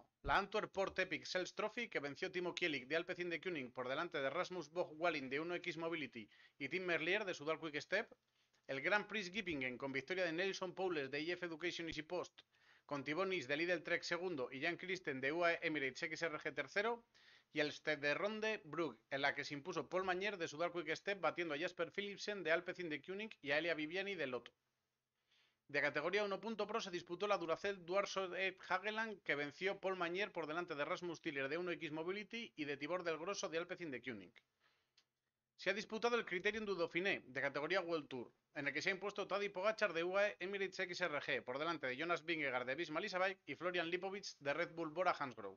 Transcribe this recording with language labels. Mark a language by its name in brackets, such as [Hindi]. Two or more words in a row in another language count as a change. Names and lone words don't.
[Spanish] La Antwerp Port Epic Sales Trophy, que venció Timo Kielik de Alpecin de Koenig por delante de Rasmus Boch Walling de 1X Mobility y Tim Merlier de Sudal Quick Step. El Grand Prix Gippingen con victoria de Nelson Powles de IF Education Easy Post, con Thibaut Nis de Lidl Trek segundo y Jan Christen de UAE Emirates XRG tercero. Y el Stade de Ronde Brugge, en la que se impuso Paul Magnère de Sudal Quick Step batiendo a Jasper Philipsen de Alpecin de Koenig y a Elia Viviani de Lotto. De categoría 1.pro se disputó la Duracell Dwarsode Hageland, que venció Paul Magnère por delante de Rasmus Tiller de 1X Mobility y de Tibor del Grosso de Alpecin de Koenig. Se ha disputado el Criterium du Dauphiné de categoría World Tour, en el que se ha impuesto Tadej Pogačar de UAE Emirates XRG por delante de Jonas Vingegaard de Visma Leasebike y Florian Lipovic de Red Bull Bora Hansgrohe.